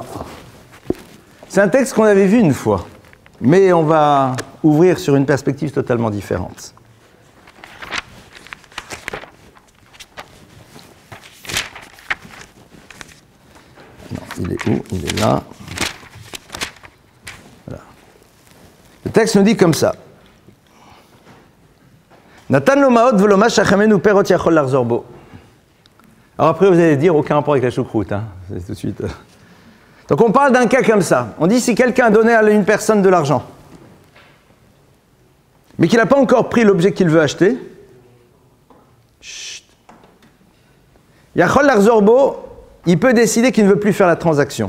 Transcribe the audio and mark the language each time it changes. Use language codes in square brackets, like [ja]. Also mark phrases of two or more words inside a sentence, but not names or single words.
[fr] C'est un texte qu'on avait vu une fois, mais on va ouvrir sur une perspective totalement différente. Non, il est où? Il est là. Voilà. Le texte nous dit comme ça. [he] נתן לו מעות ולא משך ממנו פירות יכול לחזור בו. [fr] Alors après, vous allez dire, aucun rapport avec la choucroute, hein. C'est tout de suite. Donc on parle d'un cas comme ça. On dit si quelqu'un a donné à une personne de l'argent, mais qu'il n'a pas encore pris l'objet qu'il veut acheter, [he] יכול לחזור בו, [fr] il peut décider qu'il ne veut plus faire la transaction.